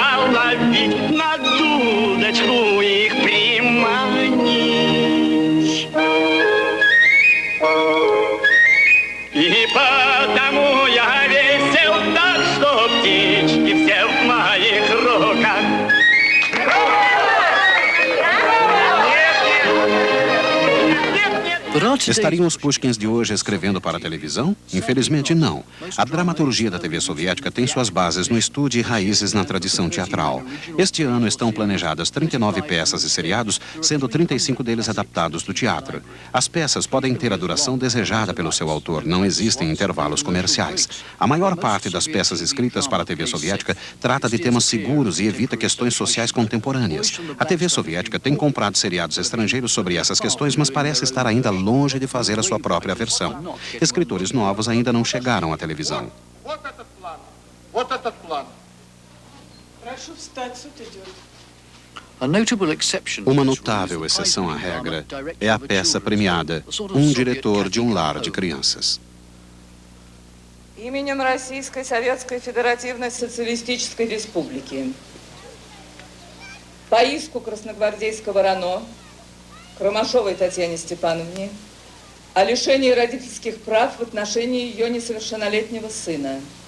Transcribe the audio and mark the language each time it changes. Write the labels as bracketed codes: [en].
[ru] Ловить на дудочку их приманить. И потому я весел так, что птички все в моих руках. [pt] Estariam os Pushkins de hoje escrevendo para a televisão? Infelizmente não. A dramaturgia da TV soviética tem suas bases no estudo e raízes na tradição teatral. Este ano estão planejadas 39 peças e seriados, sendo 35 deles adaptados do teatro. As peças podem ter a duração desejada pelo seu autor, não existem intervalos comerciais. A maior parte das peças escritas para a TV soviética trata de temas seguros e evita questões sociais contemporâneas. A TV soviética tem comprado seriados estrangeiros sobre essas questões, mas parece estar ainda longe de fazer a sua própria versão. Escritores novos ainda não chegaram à televisão. Uma notável exceção à regra é a peça premiada Um Diretor de um Lar de Crianças. [ru] Именем Российской Советской Федеративной Социалистической Республики по иску красногвардейского РАНО Кромашовой Татьяне Степановне о лишении родительских прав в отношении ее несовершеннолетнего сына.